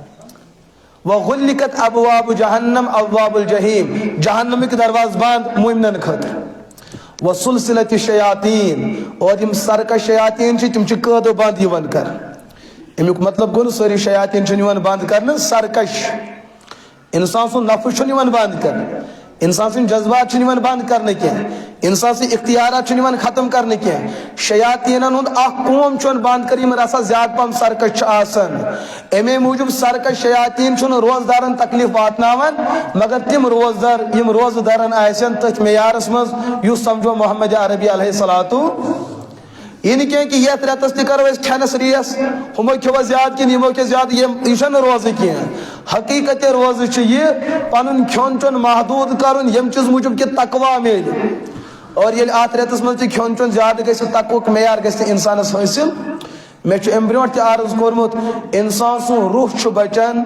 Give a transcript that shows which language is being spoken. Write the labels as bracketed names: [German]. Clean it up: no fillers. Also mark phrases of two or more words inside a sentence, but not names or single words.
[Arabic] وغلقت ابواب جہنم ابواب الجحیم [Kashmiri] جہنمک درواز بند مومنن خاطر [Arabic] وسلسلت الشیاطین [Kashmiri] اور یم سرکش شیاطین چھ تم چھ قٲدو بند یوان کر امیک مطلب گوٚو نہٕ سٲری شیاطین چھنہٕ یوان بند کرنہٕ سرکش انسان سُنٛد نفس چھُنہٕ یوان بند کرنہٕ انسان سن جذبات چھنہٕ یوان بند کرنہٕ کینٛہہ انسان سن اختیارات چھنہٕ یوان ختم کرنہٕ کینٛہہ شیاطینن ہُنٛد اکھ قوم چھُ بند کر یم رسا زیادٕ پہم سرکش چھِ آسان امی موجوب سرکش شیاطین چھُنہٕ روزدارن تکلیف واتناوان مگر تم روزدار یم روزدارن آسن تٔتھۍ معیارس منٛز یُس سمجھو محمد عربی [Arabic] علیہ الصلوۃ [Urdu] یہ نہیں کہ [Kashmiri] یتھ رٮ۪تس تہِ کرو أسۍ کھٮ۪نس ریس ہُمو کھیوا زیادٕ کِنہٕ یِمو کھے زیادٕ یہ چھنہٕ روزٕ کینٛہہ حقیقت روزٕ چھُ یہِ پنُن کھیوٚن چیوٚن محدوٗد کرُن ییٚمہِ چیٖز موٗجوٗب کہِ تقوا میلہِ اور ییٚلہِ اتھ رٮ۪تس منٛز تہِ کھیوٚن چیوٚن زیادٕ گژھِ تقوہُک معیار گژھِ نہٕ انسانس حٲصِل مےٚ چھُ امہِ برونٛٹھ تہِ عرض کوٚرمُت انسان سُنٛد روح چھُ بچان